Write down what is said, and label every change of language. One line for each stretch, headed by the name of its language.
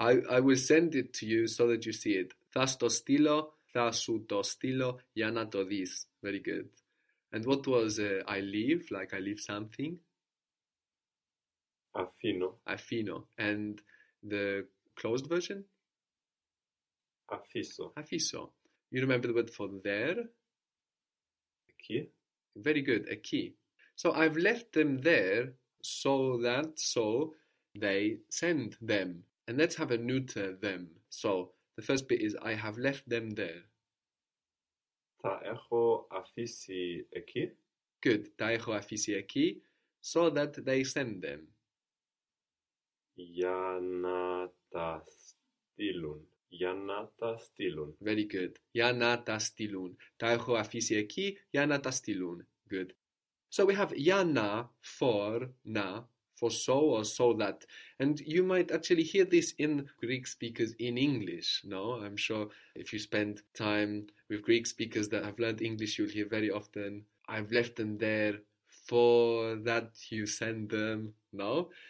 English: I will send it to you so that you see it.
Greek: Θα στο στείλω, θα σου το στείλω, για να το δεις.
English: Very good. And what was I leave? Like I leave something?
Greek: Αφήνω.
English: And the closed version?
Greek: Αφήσω.
English: You remember the word for there?
Greek: Εκεί.
English: Very good.
Greek: Εκεί.
English: So I've left them there so they send them. And let's have a neuter them. So the first bit is I have left them there.
Greek: Τα έχω αφήσει εκεί.
English: Good.
Greek: Τα έχω αφήσει εκεί
English: so that they send them.
Greek: Για να τα στείλουν. Για να τα στείλουν.
English: Very good.
Greek: Για να τα στείλουν. Τα έχω αφήσει εκεί για να τα στείλουν.
English: Good. So we have
Greek: για να,
English: for, να, for so or so that. And you might actually hear this in Greek speakers in English, no? I'm sure if you spend time with Greek speakers that have learned English, you'll hear very often, I've left them there for that you send them, no?